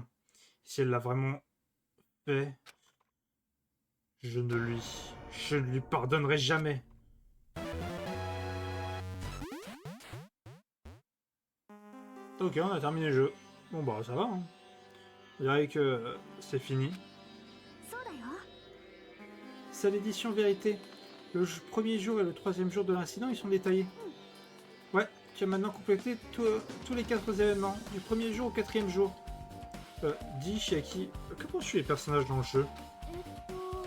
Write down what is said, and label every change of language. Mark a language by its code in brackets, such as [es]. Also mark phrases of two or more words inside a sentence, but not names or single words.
[fr] Si elle l'a vraiment fait, je ne lui pardonnerai jamais. Ok, on a terminé le jeu. Bon bah ça va, hein. Je dirais que c'est fini. [ja] そうだよ。 [fr] C'est l'édition vérité. Premier jour et le troisième jour de l'incident, ils sont détaillés. Ouais, tu as maintenant complété tous les 4 événements, du premier jour au 4e jour. Dis, Chiaki, que penses-tu des personnages dans le jeu? [ja] えっと